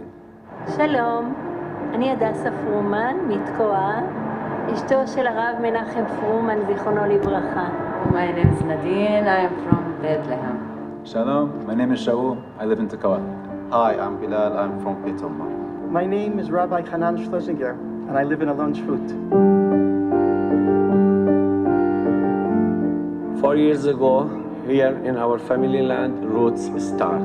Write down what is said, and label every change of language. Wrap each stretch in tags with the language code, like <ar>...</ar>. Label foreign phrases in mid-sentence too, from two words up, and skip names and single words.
<he>שלום, אני הדסה פרומן מתקוע, אשתו של הרב מנחם פרומן, זיכרונו לברכה.</he> <en>My name is Nadine, I am from Bethlehem. Shalom, my name is Shaul, I live in Tekoa. Hi, I'm Bilal, I'm from Pitoma. My name is Rabbi Hanan Schlesinger, and I live in Alon Shvut. 4 years ago, here in our family land, Roots start.</en>